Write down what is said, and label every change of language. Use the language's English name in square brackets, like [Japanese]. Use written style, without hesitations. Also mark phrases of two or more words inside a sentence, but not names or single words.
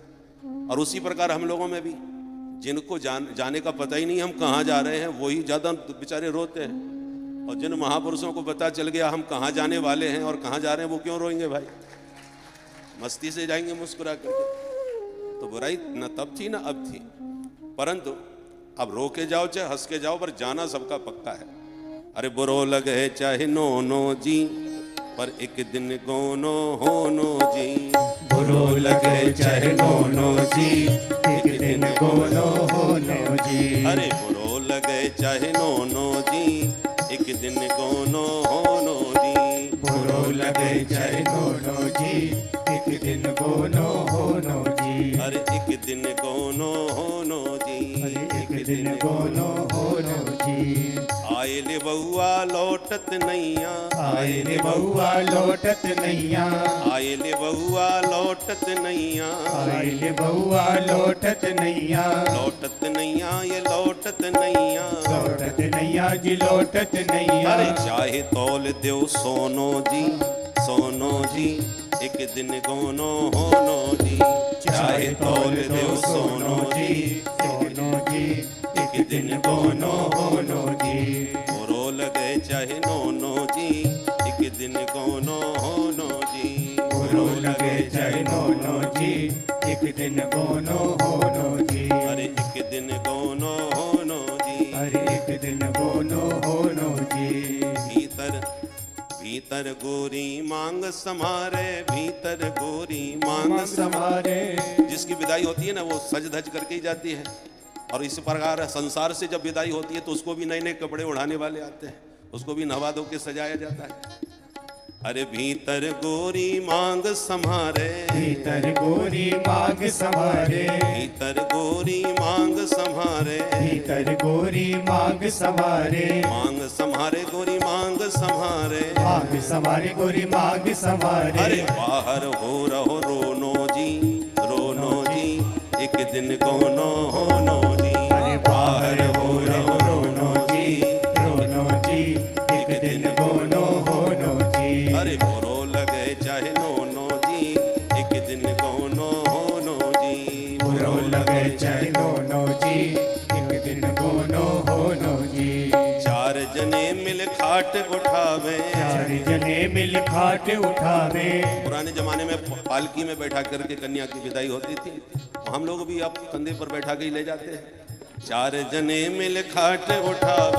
[Hindi] और उसी प्रकार हम लोगों में भी जिनको जाने का पता ही नहीं हम कहाँ जा रहे हैं वही ज़्यादा बेचारे रोते हैं, और जिन महापुरुषों को पता चल गया हम कहाँ जाने वाले हैं और कहाँ जा रहे हैं वो क्यों रोएंगे भाई, मस्ती से जाएंगे मुस्कुरा करके। तो बुराई न तब थी ना अब थी, परंतु अब रो के जाओ चाहे हंस के जाओ पर जाना सबका पक्का है। [Bundeli] अरे बुरो लगे चाहे नो जी पर एक दिन गोनो होनो जी, बुरो लगे चाहे नो जी एक दिन गोनो होनो जी। अरे बुरो लगे चाहे नो जी एक दिन गोनो होनो जी, बुरो लगे चाहे नो जी एक दिन गोनो होनो जी। अरे एक दिन गोनो होनो जी, एक दिन गोनो होनो जी। आए ले बउआ लौटत नैया, आए रे बउआ लौटत नैया, आए ले बउआ लौटत नैया, आए रे बउआ लौटत नैया, लौटत नैया ये लौटत नैया, लौटत नैया जी लौटत नैया। अरे चाहे तौल देव सोनो जी एक दिन गोनो होनो जी, चाहे तौल देव सोनो जी एक दिन गोनो होनो जी। बुरो लगे चाहे नो जी एक दिन गोनो होनो जी, बुरो लगे चाहे नो जी एक दिन गोनो होनो जी। अरे एक दिन गोनो होनो जी, अरे एक दिन गोनो होनो जी। भीतर गोरी मांग समारे, भीतर गोरी मांग समारे। [Hindi] जिसकी विदाई होती है ना वो सज धज करके ही जाती है, और इस प्रकार संसार से जब विदाई होती है तो उसको भी नए नए कपड़े उड़ाने वाले आते हैं, उसको भी नवा धो के सजाया जाता है। [Bundeli] अरे भीतर गोरी मांग समारे, भीतर गोरी मांग समारे, भीतर गोरी मांग संभारे, भीतर गोरी मांग समारे, मांग संभारे गोरी मांग संभारे, मांग समारे गोरी मांग समारे। अरे बाहर हो रहो रोनो जी एक दिन गोनो होनो जी, अरे बाहर हो रहो रोनो जी एक दिन गोनो होनो जी। अरे बुरो लगे चाहे नो जी एक दिन गोनो होनो जी, बुरो लगे चाहे नो जी एक दिन गोनो होनो जी। चार जने मिल खाट उठावे, चार जने मिल खाट उठावे। [Hindi] पुराने जमाने में पालकी में बैठा करके कन्या की विदाई होती थी, हम लोग भी अब कंधे पर बैठा के ही ले जाते हैं। [Bundeli] चार जने मिल खाट उठावे,